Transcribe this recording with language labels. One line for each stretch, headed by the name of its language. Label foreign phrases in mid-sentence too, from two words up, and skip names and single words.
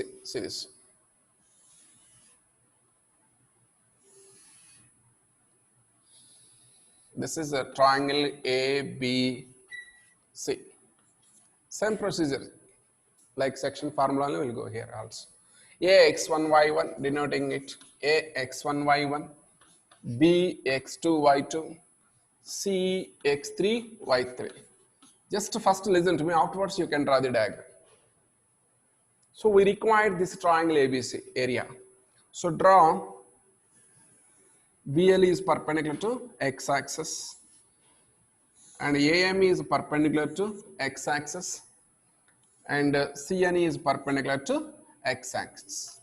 English: See this. This is a triangle ABC. Same procedure, like section formula will go here also. Ax1 y1 denoting it Ax1 y1, Bx2 y2, Cx3 y3. Just first listen to me, afterwards you can draw the diagram. So we require this triangle ABC area. So draw. BL is perpendicular to x-axis and AM is perpendicular to x-axis and CN is perpendicular to x-axis.